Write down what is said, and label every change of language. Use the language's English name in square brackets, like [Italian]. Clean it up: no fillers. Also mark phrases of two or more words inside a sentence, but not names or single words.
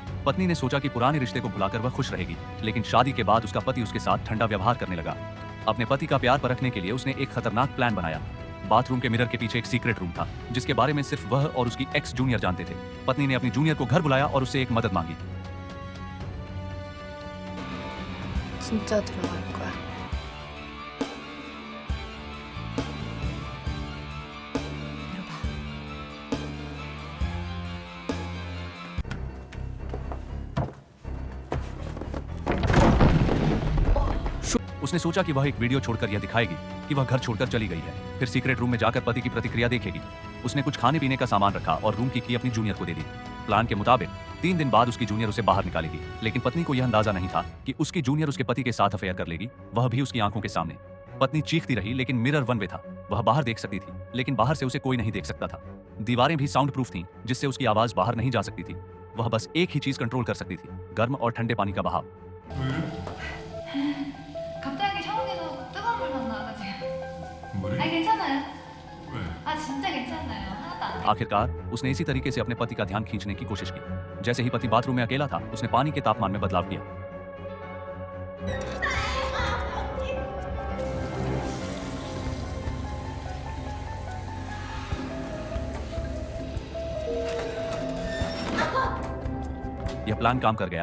[Hindi] पत्नी ने सोचा कि पुराने रिश्ते को भुलाकर वह खुश रहेगी, लेकिन शादी के बाद उसका पति उसके साथ ठंडा व्यवहार करने लगा। अपने पति का प्यार परखने के लिए उसने एक खतरनाक प्लान बनाया। बाथरूम के मिरर के पीछे एक [English] secret room [Hindi] था जिसके बारे में सिर्फ वह और उसकी [English] ex junior [Hindi] जानते थे। पत्नी ने अपनी जूनियर को घर बुलाया और उससे एक मदद मांगी। [Korean] 진짜 들어갈 거야. 이러봐. [Hindi] उसने सोचा कि वह एक वीडियो छोड़कर यह दिखाएगी कि वह घर छोड़कर चली गई है, फिर [English] secret room [Hindi] में जाकर पति की प्रतिक्रिया देखेगी। उसने कुछ खाने पीने का सामान रखा और रूम की अपनी जूनियर को दे दी। प्लान के मुताबिक 3 दिन बाद उसकी जूनियर उसे बाहर निकालेगी, लेकिन पत्नी को यह अंदाजा नहीं था कि उसकी जूनियर उसके पति के साथ अफेयर कर लेगी, वह भी उसकी आंखों के सामने। पत्नी चीखती रही, लेकिन मिरर [English] one way [Hindi] था। वह बाहर देख सकती थी, लेकिन बाहर से उसे कोई नहीं देख सकता था। दीवारें भी [English] sound proof [Hindi] थीं, जिससे उसकी आवाज बाहर नहीं जा सकती थी। वह बस एक ही चीज कंट्रोल कर सकती थी, गर्म और ठंडे पानी का बहाव। [Korean] 갑자기 샤워기에서 뜨거운 물 막 나와가지고. 물이? 아니 괜찮아요. 왜? 아 진짜 괜찮아요. 하나도 안 돼. [Hindi] आखिरकार उसने इसी तरीके से अपने पति का ध्यान खींचने की कोशिश की। जैसे ही पति बाथरूम में अकेला था, उसने पानी के तापमान में बदलाव किया। यह प्लान काम कर गया।